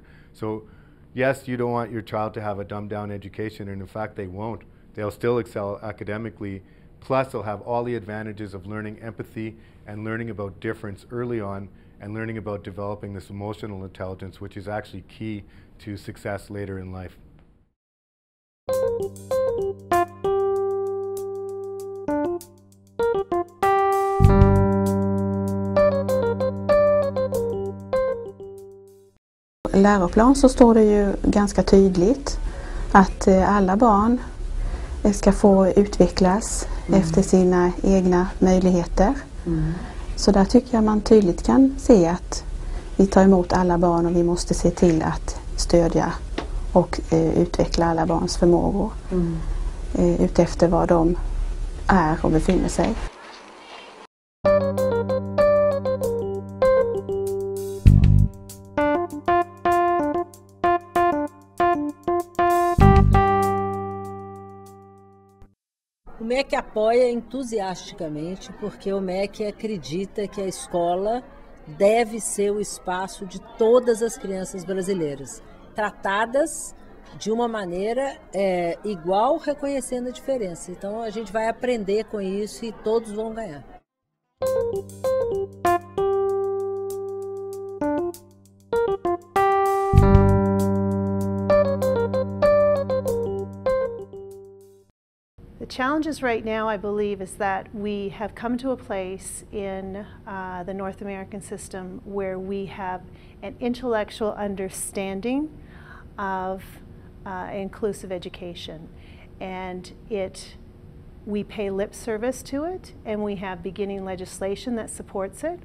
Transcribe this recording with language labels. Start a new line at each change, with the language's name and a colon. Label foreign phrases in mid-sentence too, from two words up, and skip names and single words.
English: So yes, you don't want your child to have a dumbed down education, and in fact they won't. They'll still excel academically, plus they'll have all the advantages of learning empathy and learning about difference early on and learning about developing this emotional intelligence, which is actually key to success later in life.
Swedish: Läroplan så står det ju ganska tydligt att alla barn ska få utvecklas efter sina egna möjligheter. Så där tycker jag man tydligt kan se att vi tar emot alla barn och vi måste se till att stödja och utveckla alla barns förmågor utefter var de är och befinner sig.
Portuguese: O MEC apoia entusiasticamente porque o MEC acredita que a escola deve ser o espaço de todas as crianças brasileiras, tratadas de uma maneira igual, reconhecendo a diferença. Então a gente vai aprender com isso e todos vão ganhar.
English: The challenges right now, I believe, is that we have come to a place in the North American system where we have an intellectual understanding of inclusive education, and we pay lip service to it, and we have beginning legislation that supports it.